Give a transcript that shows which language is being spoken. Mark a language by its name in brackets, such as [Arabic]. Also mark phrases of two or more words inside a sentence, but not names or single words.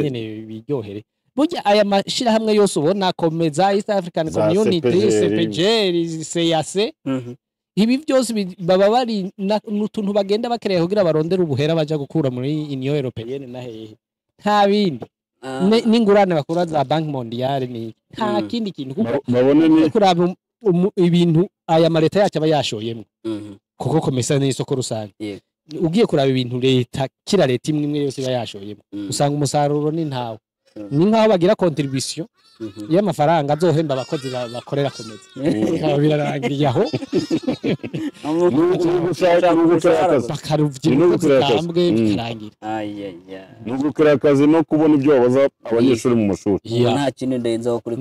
[Rundi] nyene biryohere burya aya mashira hamwe yose ubona komeza East African Community CPGR CAC ibi byose baba bari n'utuntu bagenda bakereye kugira barondera ubuhera baja gukura muri Union Européenne na hehe nta bindi n'ingurane bakura za Banque Mondiale ni nta kindi kintu babone ni kuraba ibintu aya mareta yacu aba yashoyemo kuko komesa n'isoko rusange ugiye kuraba ibintu leta kira leta imwe yose iba yashoyemo usanga umusaruro ni ntawe ni nkaho bagira contribution y'amafaranga azohemba abakozi bakorera komeza birarangiriye aho bakaruvye n'ubutambwe bikarangira n'ugukora akazi no kubona ibyo babaza abanyeshuri mu mashuri nta kintu ndenzaho kuri